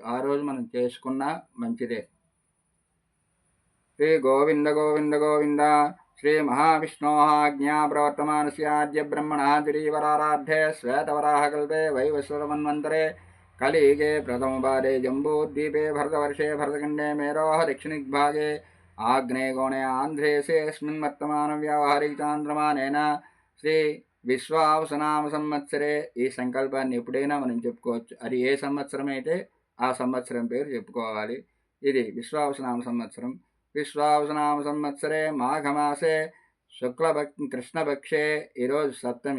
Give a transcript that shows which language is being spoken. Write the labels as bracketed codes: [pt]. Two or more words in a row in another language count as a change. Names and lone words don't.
[te] ఆ రోజు మనం చేసుకున్న మంచిదే. శ్రీ గోవింద గోవింద గోవింద. [sa] శ్రీ మహావిష్ణోః ప్రవర్తమానస్యాద్య బ్రహ్మణः గిరీవరారాध्ये శ్వేతవరాహకల్పే వైవస్వతమన్వంతరే కలియుగే ప్రథమపాదే జంబూద్వీపే భరతవర్షే భరతఖण्डे मेरोः दक्षिणदिग्भागे आग्नेयकोणे आन्ध्रेऽस्मिन् वर्तमानव्यावहारिकचान्द्रमानेन శ్రీ విశ్వావసనామ సంవత్సరే. [te] ఈ సంకల్పాన్ని ఎప్పుడైనా మనం చెప్పుకోవచ్చు. అది ఏ సంవత్సరం అయితే ఆ సంవత్సరం పేరు చెప్పుకోవాలి. ఇది విశ్వావసనామ సంవత్సరం. [sa] విశ్వావసునామ సంవత్సరే మాఘమాసే కృష్ణపక్షే [te] ఈరోజు సప్తమి.